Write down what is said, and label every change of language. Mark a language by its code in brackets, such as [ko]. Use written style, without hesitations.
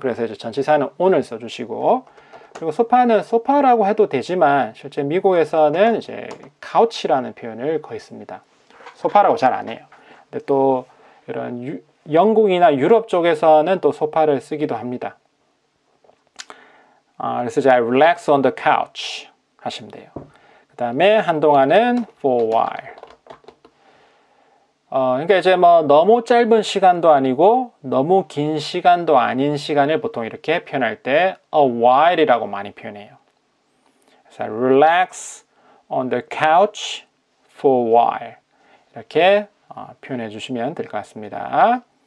[ko] 그래서 이제 전치사는 on을 써주시고 그리고 소파는 소파라고 해도 되지만 실제 미국에서는 이제 couch라는 표현을 거의 씁니다. 소파라고 잘 안 해요. 근데 또 이런 영국이나 유럽 쪽에서는 또 소파를 쓰기도 합니다. 그래서 이제 [en] I relax on the couch [ko] 하시면 돼요. 그 다음에 한동안은 [en] for a while. [ko] 그러니까 이제 너무 짧은 시간도 아니고 너무 긴 시간도 아닌 시간을 보통 이렇게 표현할 때 a while이라고 많이 표현해요. 그래서 [en] relax on the couch for a while [ko] 이렇게 표현해 주시면 될 것 같습니다.